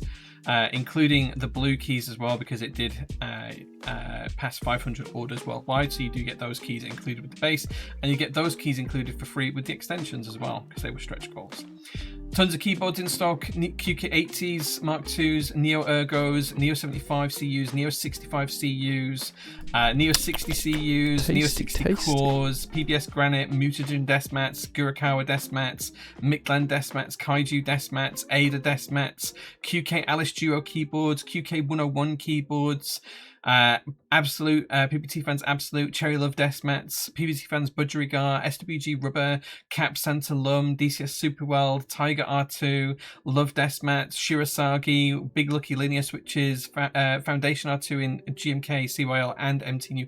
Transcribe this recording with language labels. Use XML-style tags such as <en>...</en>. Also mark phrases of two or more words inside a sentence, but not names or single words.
<en>Including the blue keys as well, because it did pass 500 orders worldwide, so you do get those keys included with the base, and you get those keys included for free with the extensions as well, because they were stretch goals. Tons of keyboards in stock. QK80s, Mark IIs, Neo Ergos, Neo 75 CUs, Neo 65 CUs, Neo 60 CUs, Neo 60 cores, PBS Granite, Mutagen desk mats, Gurikawa desk mats, Mictland desk mats, Kaiju desk mats, Ada desk mats, QK Alice Duo keyboards, QK 101 keyboards, Absolute, PPT Fans Absolute, Cherry Love desk mats, PPT Fans Budgerigar, SWG Rubber, Cap Santa Lum, DCS Superworld, Tiger R2, Love desk mats, Shirasagi, Big Lucky linear switches, Foundation R2 in GMK, CYL, and MTNU.</en>